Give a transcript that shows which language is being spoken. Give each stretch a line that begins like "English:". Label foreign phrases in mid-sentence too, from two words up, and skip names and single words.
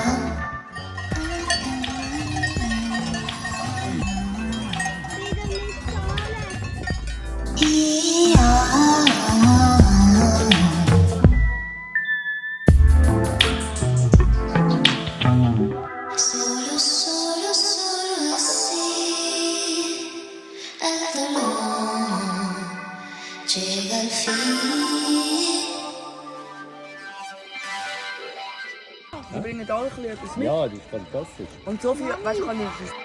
Spanish: Y solo así el dolor llega al fin.
German: Wir bringen alle ein bisschen etwas mit. Ja, das ist fantastisch. Und so viel, weißt du, kann ich.